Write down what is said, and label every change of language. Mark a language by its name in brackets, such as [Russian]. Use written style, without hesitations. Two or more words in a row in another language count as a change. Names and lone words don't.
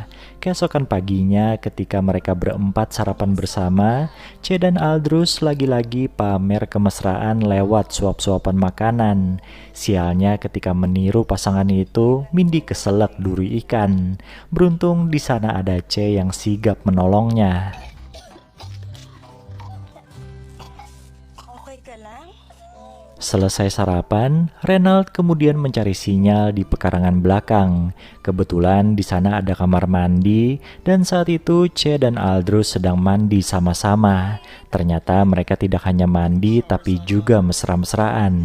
[Indonesian] Keesokan paginya ketika mereka berempat sarapan bersama, C dan Aldrus lagi-lagi pamer kemesraan lewat suap-suapan makanan. Sialnya ketika meniru pasangan itu, Mindy keselak duri ikan. Beruntung di sana ada C yang sigap menolongnya. [Filipino] Okay ka lang? [Indonesian] Selesai sarapan, Renald kemudian mencari sinyal di pekarangan belakang. Kebetulan di sana ada kamar mandi, dan saat itu C dan Aldrus sedang mandi sama-sama. Ternyata mereka tidak hanya mandi, tapi juga mesra-mesraan.